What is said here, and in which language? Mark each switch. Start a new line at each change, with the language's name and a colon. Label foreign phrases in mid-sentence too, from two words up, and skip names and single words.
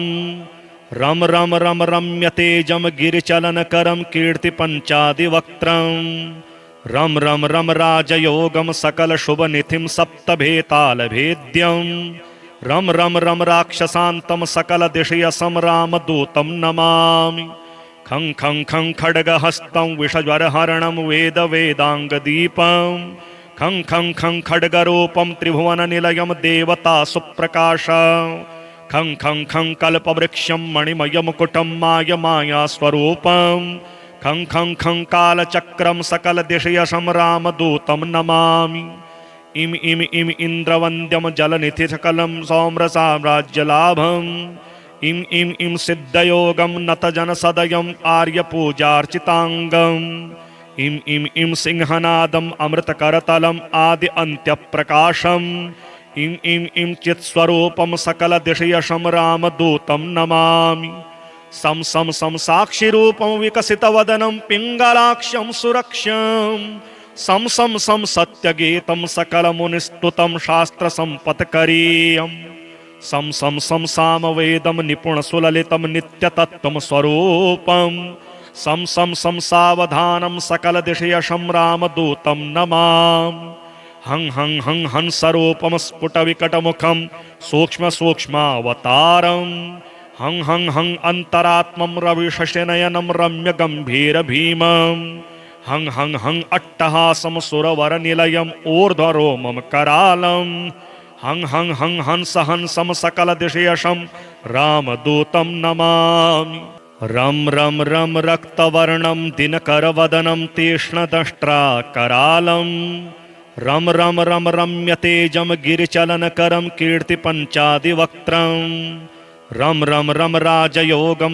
Sanskrit: रं रं रं रम्यतेजं गिरिचलनकरं कीर्तिपञ्चादिवक्त्रं। रं रं रं राजयोगं सकलशुभनिधिं सप्तभेतालभेद्यं। रं रं रं राक्षसान्तं सकलदिशयसं रामदूतं नमामि। खं खं खं खड्गहस्तं विषज्वरहरणं वेदवेदाङ्गदीपं। खं खं खं खड्गरूपं त्रिभुवननिलयं देवतासुप्रकाशं। खं खं खं कल्पवृक्षं मणिमयमुकुटं मायमायास्वरूपं। खं खं खं कालचक्रं सकलदिशयसं रामदूतं नमामि। इम इम इम इन्द्रवन्द्यं जलनिधिसकलं सौम्रसाम्राज्यलाभम्। इम इम इम सिद्धयोगं नतजनसदयम् आर्यपूजार्चिताङ्गम्। इम इम इम सिंहनादम् अमृतकरतलम् आदि अन्त्यप्रकाशम्। इम इम इम चित्स्वरूपं सकलदिशयसं रामदूतं नमामि। सं सं सं साक्षिरूपं विकसितवदनं पिङ्गलाक्षं सुरक्ष्यं सं सं सं सत्यगीतं सकलमुनिस्तुतं शास्त्रसम्पत्करीयम् सं सं सं सामवेदं निपुणसुललितं नित्यतत्त्वं स्वरूपं सं सं सं सावधानं सकलदिशयशं रामदूतं नमामि हं हं हं हंसरूपं स्फुटविकटमुखं सूक्ष्मसूक्ष्मावतारम् हं हं हं अन्तरात्मं रविशशिनयनं रम्यगम्भीरभीमं हं हं हं अट्टहासं सुरवरनिलयम् ऊर्ध्वरोमं करालम् हं हं हं हंस हंसं सकलदिशयशं रामदूतं नमामि रं रं रं रक्तवर्णं दिनकरवदनं तीक्ष्णदष्ट्राकरालं रं रं रं रम्यतेजं गिरिचलनकरं कीर्तिपञ्चादिवक्त्रं रं रं रं राजयोगं